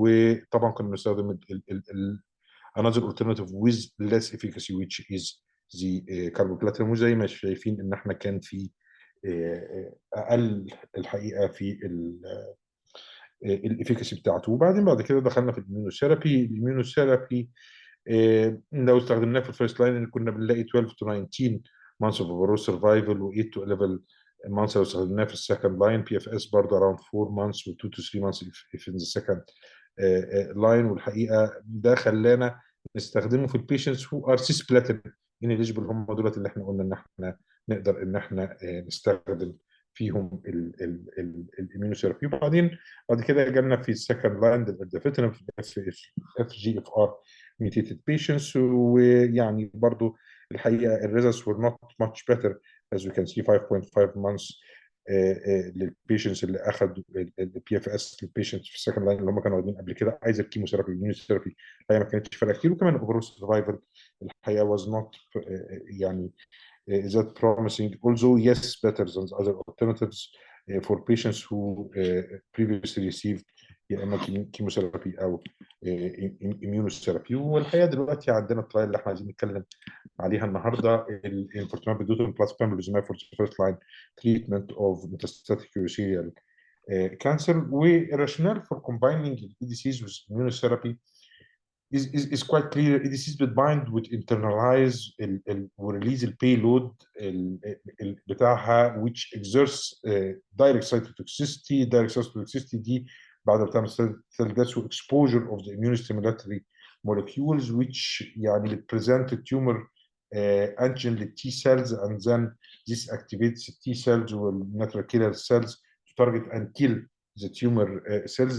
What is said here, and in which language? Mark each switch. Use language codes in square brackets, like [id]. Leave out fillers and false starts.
[ar] وطبعا كنا بنستخدم [en] another alternative with less efficacy which is the carboplatin. [ar] وزي ما شايفين ان احنا كان في اقل الحقيقه في الافيكاسي بتاعته. وبعدين بعد كده دخلنا في الاميونوثيرابي. لو استخدمناه في الفيرست لاين كنا بنلاقي [en] 12 to 19 months of overall survival [ar] و [en] 8 to 11 months. [ar] لو استخدمناه في السكند لاين بي اف اس برضه [en] around 4 months [ar] و [en] 2 to 3 months if in the second line. [ar] والحقيقه ده خلانا نستخدمه في البيشنتس [en] who are cisplatin ineligible. [ar] هم دولت اللي احنا قلنا ان احنا نقدر ان احنا نستخدم فيهم الاميونوثيرابي. وبعدين بعد كده جالنا في السكند لاين الدافيتنم في اف جي اف ار ميوتيتد بيشنتس. ويعني برضو الحقيقه الريزلتس [en] were not much better as we can see 5.5 months [ar] للبيشنتس اللي اخذوا البي اف اس للبيشنتس في السكند لاين اللي هم كانوا واخدين قبل كده ايزر كيموثيرابي الاميونوثيرابي. الحقيقه ما كانتش فارقه كتير. [en] وكمان الاوفرول سرفايفل الحقيقه was not يعني is that promising although yes better than the other alternatives. for patients who previously received [ar] يا اما كيموثيرابي او [en] immunotherapy. [ar] والحقيقه دلوقتي عندنا الترايل اللي احنا عايزين نتكلم عليها النهارده الانفورتونات بدوتن بلس بامبرلوزماب [en] For first line treatment of metastatic urothelial cancer. والراشونال for combining EDCs with immunotherapy is quite clear. EDCs بتbind وتinternalize ورelease [ar] البيلود بتاعها [en] which exerts direct cytotoxicity. direct cytotoxicity [ar] دي بعد ما بتعمل [en] cell death exposure of the immunostimulatory molecules which يعني present a tumor antigen لل T cells and then this activates T cells or natural killer cells to target and kill the tumor cells.